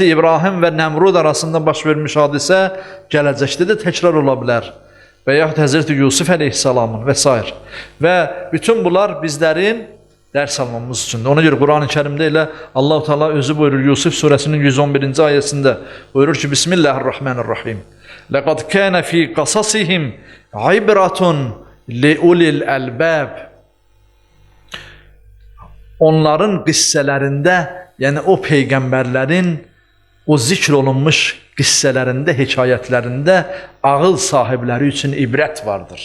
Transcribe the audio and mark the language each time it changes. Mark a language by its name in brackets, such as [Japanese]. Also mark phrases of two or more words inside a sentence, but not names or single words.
[Azerbaijani] İbrahim və Nəmrud arasında baş vermiş hadisə gələcəkdə də təkrar ola bilər. Və yaxud Hz. Yusuf əleyhissalamın və s. Və bütün bunlar bizlərin dərs almamız üçündür. Ona görə Qur'an-ı Kərimdə elə Allah-u Teala özü buyurur Yusuf surəsinin 111-ci ayəsində buyurur ki, [Arabic] بسم الله الرحمن الرحيم. لقد كان في قصصهم عبرة لأولي الألباب. [Azerbaijani] Onların qissələrində, yəni o peyğəmbərlərin o zikr olunmuş qissələrində, hekayətlərində ağıl sahibləri üçün ibrət vardır.